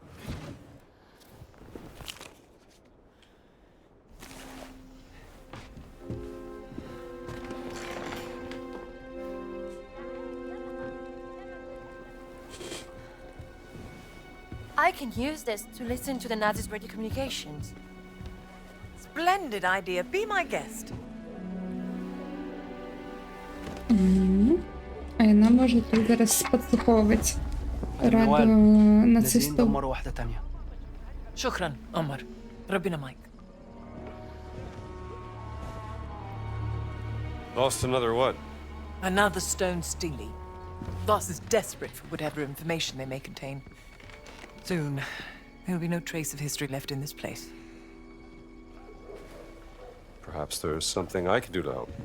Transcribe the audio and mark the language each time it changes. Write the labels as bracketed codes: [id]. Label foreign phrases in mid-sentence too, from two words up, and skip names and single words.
[en] I can use this to listen to the Nazis' radio communications. Splendid idea. Be my guest. [uk] А вона може тут зараз підслуховувати радіо нацистів. [ar] مرة واحدة تانية. شكرا عمر. ربنا معك. [en] Lost another what? Another stone steely. Voss is desperate for whatever information they may contain. Soon, there'll be no trace of history left in this place. Perhaps there's something I can do to help.